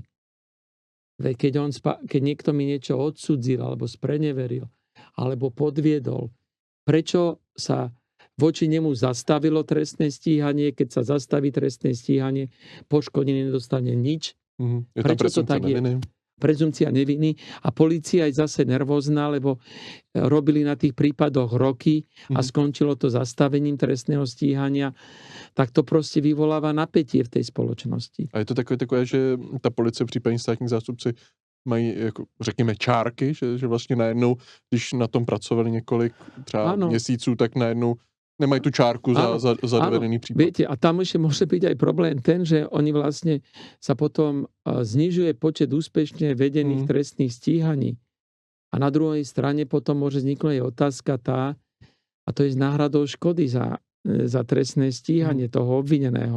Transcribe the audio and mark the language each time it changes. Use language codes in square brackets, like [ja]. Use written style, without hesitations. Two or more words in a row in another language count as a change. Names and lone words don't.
[sk] Veď keď niekto mi niečo odsudzil, alebo spreneveril, alebo podviedol, prečo sa voči nemu zastavilo trestné stíhanie, keď sa zastaví trestné stíhanie, poškodený nedostane nič? Je prečo to tak neviny? Je? Prezumcia neviny a polícia je zase nervózna, lebo robili na tých prípadoch roky a skončilo to zastavením trestného stíhania, tak to prostě vyvoláva napätie v tej spoločnosti. [cs] A je to takové, že ta policie, případně státní zástupci mají, jako, řekněme, čárky, že vlastně najednou, když na tom pracovali několik třeba měsíců, tak najednou nemají tu čárku za dovedený případ. [sk] Viete, a tam ešte môže byť aj problém ten, že oni vlastne sa potom znižuje počet úspešne vedených trestných stíhaní. A na druhej strane potom môže vzniknúť aj otázka tá, a to je s náhradou škody za trestné stíhanie toho obvineného.